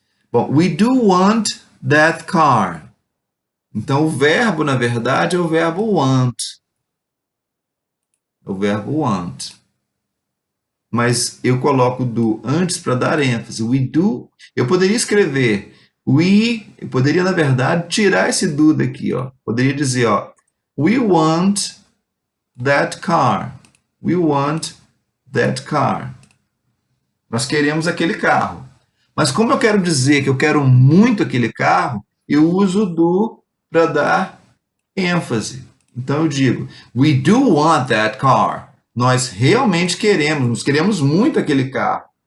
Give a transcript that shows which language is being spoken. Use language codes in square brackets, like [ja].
[pt] Bom, [en] we do want that car. [pt] Então, o verbo, na verdade, é o verbo want. É o verbo want. Mas eu coloco do antes para dar ênfase. [en] We do. [pt] Eu poderia escrever eu poderia, na verdade, tirar esse do daqui, ó. Poderia dizer, ó, [en] we want that car. We want that car. [pt] Nós queremos aquele carro. Mas como eu quero dizer que eu quero muito aquele carro, eu uso o do para dar ênfase. Então eu digo, [en] we do want that car. [pt] Nós realmente queremos, nós queremos muito aquele carro.